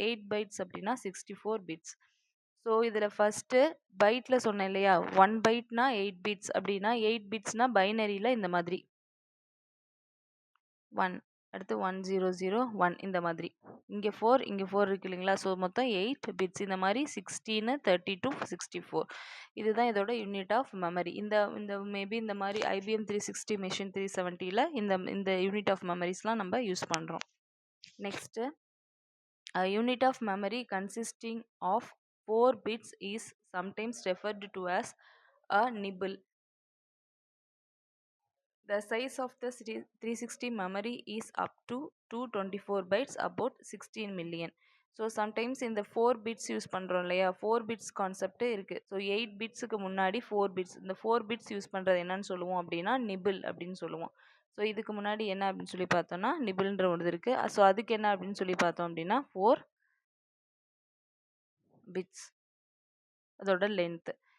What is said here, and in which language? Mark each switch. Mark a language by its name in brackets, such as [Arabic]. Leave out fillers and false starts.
[Tamil] 8 bytes அப்படின்னா 64 bits. So இதில் first பைட்டில் சொன்னேன் இல்லையா, 1 பைட்னா 8 பிட்ஸ் அப்படின்னா 8 பிட்ஸ்னா பைனரியில் இந்த மாதிரி 1, அடுத்து 1001 இந்த மாதிரி, இங்கே 4 இருக்கு இல்லைங்களா. ஸோ மொத்தம் 8 பிட்ஸ். இந்த மாதிரி 16, 32, 64 இதுதான் இதோட யூனிட் ஆஃப் மெமரி. இந்த மேபி இந்த மாதிரி IBM 360 மெஷின் 370ல் இந்த யூனிட் ஆஃப் மெமரிஸ்லாம் நம்ம யூஸ் பண்ணுறோம். [English] Next unit of memory consisting of 4 bits is sometimes referred to as a nibble. The size of the 360 memory is up to 224 bytes, about 16 million. [Tamil] So sometimes இந்த 4 bits use பண்ணுறோம் இல்லையா, 4 bits concept இருக்குது. So 8 பிட்ஸுக்கு முன்னாடி 4 bits, இந்த 4 bits use பண்ணுறது என்னன்னு சொல்லுவோம் அப்படின்னா நிபிள் அப்படின்னு சொல்லுவோம். ஸோ இதுக்கு முன்னாடி என்ன அப்படின்னு சொல்லி பார்த்தோம்னா நிபிள்ன்ற ஒன்று இருக்குது. ஸோ அதுக்கு என்ன அப்படின்னு சொல்லி பார்த்தோம் அப்படின்னா 4 பிட்ஸ் அதோட லென்த்து.